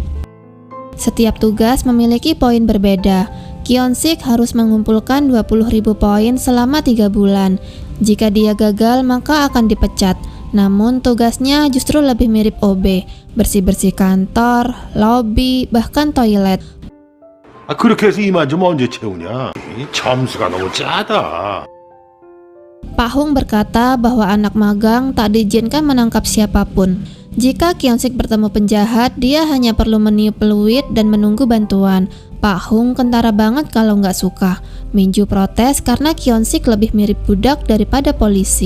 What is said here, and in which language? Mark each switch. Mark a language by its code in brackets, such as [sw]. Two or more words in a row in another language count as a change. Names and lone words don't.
[id] Setiap tugas memiliki poin berbeda. Kyonsik harus mengumpulkan 20.000 poin selama 3 bulan. Jika dia gagal, maka akan dipecat. Namun tugasnya justru lebih mirip OB, bersih-bersih kantor, lobi, bahkan toilet. [ko] 그렇게 해서 이만 좀 언제 채우냐? 점수가 너무 짜다. [id] Pak Hong berkata bahwa anak magang tak diizinkan menangkap siapapun. Jika Kyonsik bertemu penjahat, dia hanya perlu meniup peluit dan menunggu bantuan. Pak Hong kentara banget kalau nggak suka. Minju protes karena Kyonsik lebih mirip budak daripada polisi.